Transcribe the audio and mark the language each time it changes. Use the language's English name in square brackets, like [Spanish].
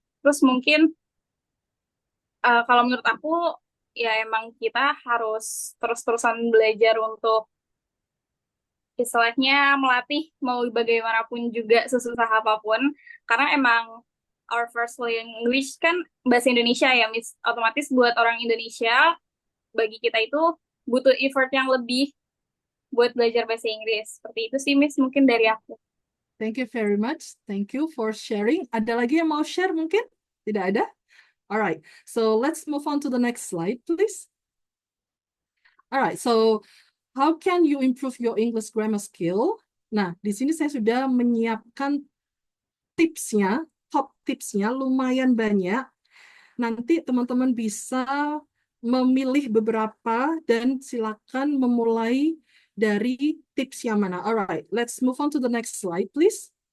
[Indonesian] Terus mungkin kalau menurut aku ya emang kita harus terus-terusan belajar untuk istilahnya melatih mau bagaimanapun juga sesusah apapun, karena emang [English] our first language [Indonesian] kan bahasa Indonesia ya, Miss. Otomatis buat orang Indonesia, bagi kita itu butuh effort yang lebih buat belajar bahasa Inggris. Seperti itu sih, Miss, mungkin dari aku. [English] Thank you very much. Thank you for sharing. [Indonesian] Ada lagi yang mau share mungkin? Tidak ada? [English] Alright, so let's move on to the next slide, please. Alright, so how can you improve your English grammar skill? [Indonesian] Nah, di sini saya sudah menyiapkan tipsnya, top tipsnya lumayan banyak. Nanti teman-teman bisa memilih beberapa dan silakan memulai dari tips yang mana. [English] Alright, let's move on to the next slide, please.